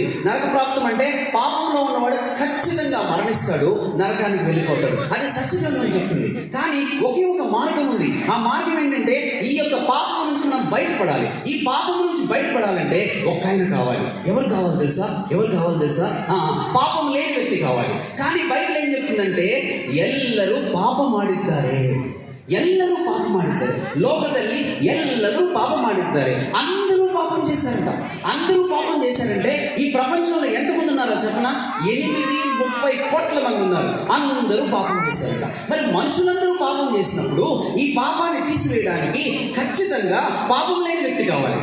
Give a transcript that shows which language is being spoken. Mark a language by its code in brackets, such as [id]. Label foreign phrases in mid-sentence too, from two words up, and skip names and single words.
[te] నరక ప్రాప్తం అంటే పాపంలో ఉన్నవాడు ఖచ్చితంగా మరణిస్తాడు, నరకానికి వెళ్ళిపోతాడు. అది సత్యగ్రంథం చెప్తుంది. కానీ ఒకే ఒక మార్గం ఉంది. ఆ మార్గం ఏంటంటే ఈ యొక్క పాపం నుంచి మనం బయటపడాలి. ఈ పాపం నుంచి బయటపడాలంటే ఒక ఆయన కావాలి. ఎవరు కావాలి తెలుసా? పాపం లేని వ్యక్తి కావాలి. కానీ బైబిల్ ఏం చెప్తుందంటే [kn] ಎಲ್ಲರೂ ಪಾಪ ಮಾಡಿದ್ದಾರೆ. ಲೋಕದಲ್ಲಿ ಎಲ್ಲರೂ ಪಾಪ ಮಾಡಿದ್ದಾರೆ. [te] అందరూ పాపం చేశారంటే ఈ ప్రపంచంలో ఎంతమంది ఉన్నారో చెప్పనా? 830 కోట్ల మంది ఉన్నారు. అందరూ పాపం చేశారంట. మరి మనుషులందరూ పాపం చేసినప్పుడు ఈ పాపాన్ని తీసివేయడానికి ఖచ్చితంగా పాపం లేని వ్యక్తి కావాలి.